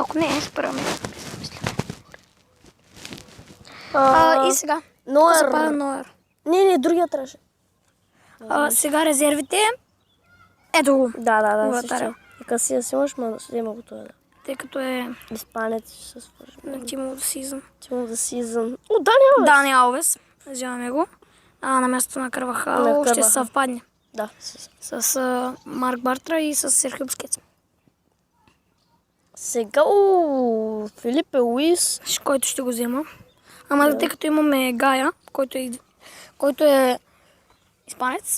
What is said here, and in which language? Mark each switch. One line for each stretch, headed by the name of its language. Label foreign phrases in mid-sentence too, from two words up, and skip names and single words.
Bulgarian: Ако не, спираме. И сега. Ноер. Ноер. Не, другия трябваше. Сега резервите. Ето го. Да, вратаря. И Касия си имаш, но ще има го това, да. Тъй като е Испанец ще се свържем. на Team of the Season. Team of the Season. О, Дани Алвес! Дани Алвес. Взимаме го. На мястото на Карвахал ще се съвпадне. Да. С Марк Бартра и с Серхио Бускетс. Сега, Филипе Луис. Който ще го взема. Ама тъй като имаме Гая, който е испанец.